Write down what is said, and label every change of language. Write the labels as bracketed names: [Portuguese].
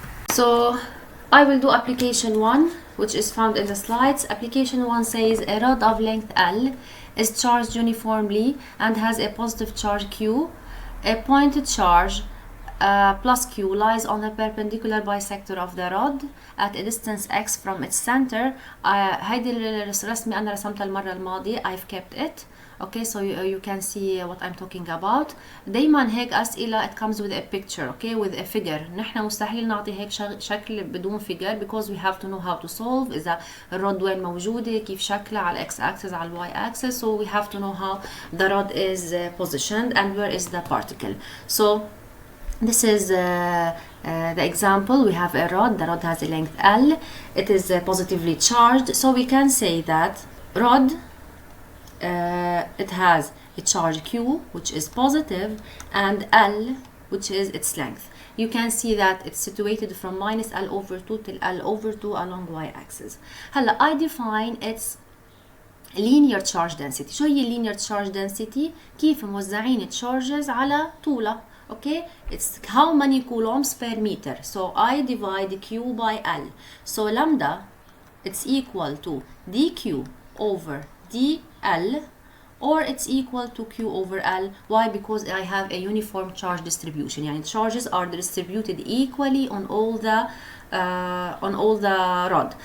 [English] So I will do application 1, which is found in the slides. Application 1 says a rod of length L is charged uniformly and has a positive charge Q. A pointed charge plus Q lies on the perpendicular bisector of the rod at a distance x from its center. [Arabic] هيدي الرسمة أنا رسمتها المرة الماضية. [English] I've kept it. Okay, so you can see what I'm talking about. [Arabic] دايما هيك أسئلة [English] it comes with a picture, okay, with a figure. [Arabic] نحن مستحيل نعطي هيك شكل بدون [English] figure because we have to know how to solve. [Arabic] إذا الرod وين موجودة، كيف شكلها على x axis على y axis. [English] So we have to know how the rod is positioned and where is the particle. So this is the example. We have a rod. The rod has a length L. It is positively charged. So we can say that rod, it has a charge Q, which is positive, and L, which is its length. You can see that it's situated from minus L over 2 till L over 2 along y-axis. هلا I define its linear charge density. [Arabic] شو هي linear charge density؟ كيف موزعين charges على طولها. [English] Okay, it's how many coulombs per meter. So I divide Q by L. So lambda, it's equal to dq over dl, or it's equal to Q over L. Why? Because I have a uniform charge distribution. يعني charges are distributed equally on all the rod.